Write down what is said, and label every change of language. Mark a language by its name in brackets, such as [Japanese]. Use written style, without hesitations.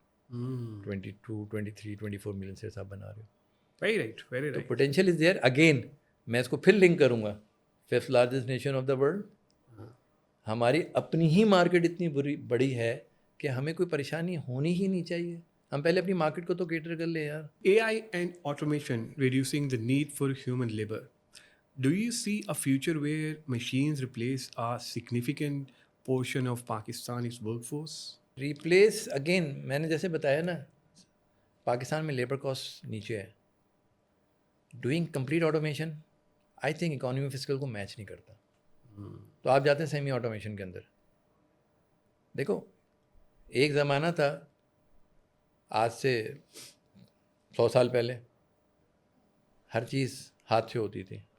[Urdu] 22, 23, 24 million seats آپ بنا رہے ہو. [English] very right, very [Urdu] تو [English] Right. Potential is there. [Urdu] Again میں اس کو پھر لنک کروں گا, 5th [English] Largest nation of the world. [Urdu] ہماری اپنی ہی مارکیٹ اتنی بڑی ہے کہ ہمیں کوئی پریشانی ہونی ہی نہیں چاہیے. ہم پہلے اپنی مارکیٹ کو تو کیٹر کر لیں یار. [English] AI and automation reducing the need for human labor. Do you see a future where machines replace a significant portion of Pakistani's workforce? [Urdu] Replace, again میں نے جیسے بتایا نا, پاکستان میں لیبر کاسٹ نیچے ہے. [English] doing complete automation I think [Urdu] economy fiscal کو match نہیں کرتا. تو آپ جاتے ہیں سیمی آٹومیشن کے اندر. دیکھو ایک زمانہ تھا آج سے 100 سال پہلے, ہر چیز ہاتھ سے ہوتی تھی.